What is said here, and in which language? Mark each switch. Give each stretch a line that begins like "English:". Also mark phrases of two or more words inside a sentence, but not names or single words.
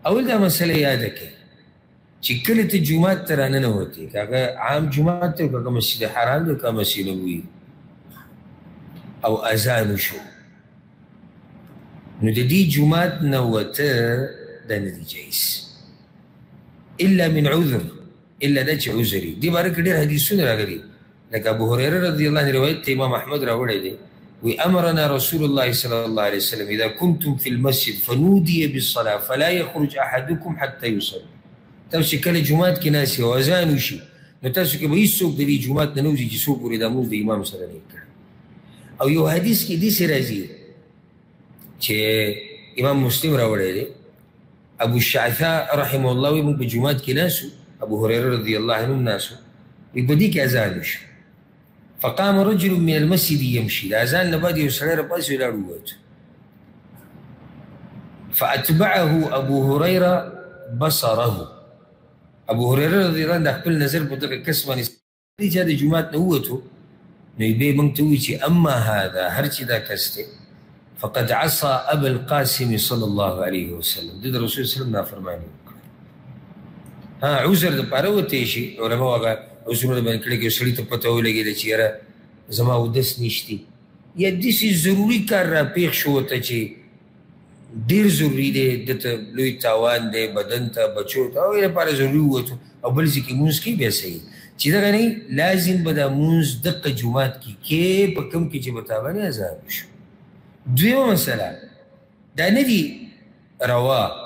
Pashto: اول دا مسئله یاده کړئ چې کله ته جومات ته راننوتې که هغه عام جومات دی که هغه مسجد حرام دی که مسجد نبوي او اذان وشو نو د دې جومات نه وته دا نه دي جایز
Arabic: الا من عذر الا
Pashto: دا چې عذر وي دې باره کې ډېر حدیثونه راغلي لکه ابو هريره
Arabic: رضی الله عنه
Pashto: روایت ته امام احمد راوړی دی وی
Arabic: امرنا رسول الله صلى الله عليه وسلم اذا كنتم في المسجد فنودي بالصلاه فلا يخرج احدكم حتى يصلي
Pashto: تاسو کله جومات کې ناست یو اذان وشي نو تاسو کې به هېڅوک د دې جومات نه نه وځي چې څو پورې دا لمونځ د امام سره نه کړی او یو حدیث کې داسې راځي چې امام مسلم راوړی دی ابو الشعثاء
Arabic: رحمه الله
Pashto: وی موږ په جومات کې ناست ابو هريره
Arabic: رضی الله عنه
Pashto: ناست وی په دې کې اذان وشو
Arabic: فقام رجل من المسجد يمشي
Pashto: د اذان نه بعد یو سړی راپاسې ولاړ ووت
Arabic: فاتبعه ابو هريره بصره
Pashto: ابو هريره
Arabic: رضی الله عنه
Pashto: د خپل نظر په دغه کس باندې چې د جومات نه ووتو نو یې بیا موږ ته ووایي چې
Arabic: اما هذا
Pashto: هر چې دا کس دی
Arabic: فقد عصى ابا القاسم صلى الله عليه وسلم
Pashto: د رسول صلی الله نافرماني وکړه ها عذر دپاره وتی شي علماو هغه عذرونه باندې کړي چې سړي ته پته ولګېده چې یاره زما اودس نشتي یا داسې ضروري کار راپېښ شو ورته چې ډېر ضروري دی دته لوی تاوان دی بدن ته بچو ته هغې لپاره ضروري ووتو او بل ځای کې لمونځ کوي بیا صحیح چې دغه نه لازم به دا لمونځ دقه جومات کې کې په کوم کې چې به تا باندې عذاب وشو دویمه مسله دا نه دي روا